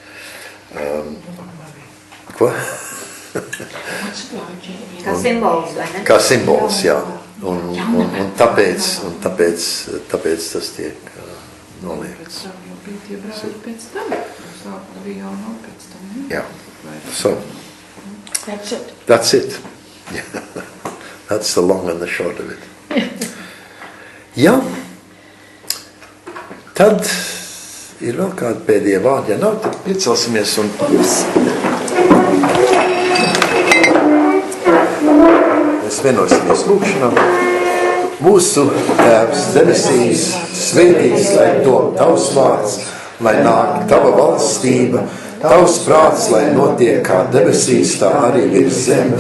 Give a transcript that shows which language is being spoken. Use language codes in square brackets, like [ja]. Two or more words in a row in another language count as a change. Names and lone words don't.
[lv] Ko? Kā simbols, vai ne? Kā simbols, jā. Un tāpēc tas tiek noliegts. Jā. [en] So, that's it. That's the long and the short of it. [lv] Jā. Tad ir vēl kādi pēdējie vārdi. Ja nav, tad piecelsimies un... Mēs vienosimies lūkšanā. Mūsu Tēvs debesīs, svētīts, lai top tavs vārds, lai nāk tava valstība, tavs prāts, lai notiek kā debesīs, tā arī virs zemes.